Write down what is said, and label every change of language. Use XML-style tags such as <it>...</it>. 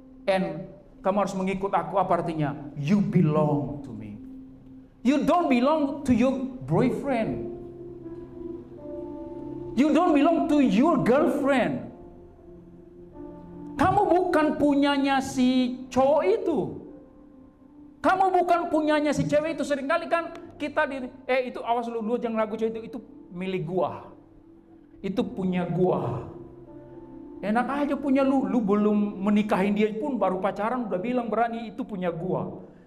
<id>And kamu harus mengikut aku, apa artinya?</id> <en>You belong to me. You don't belong to your boyfriend. You don't belong to your girlfriend.</en> <id>Kamu bukan punyanya si cowok itu. Kamu bukan punyanya si cewek itu. Seringkali kan kita itu awas lu jangan lagu cewek itu milik gua. Itu punya gua. Enak aja punya lu belum menikahin dia pun baru pacaran udah bilang berani itu punya gua.</id>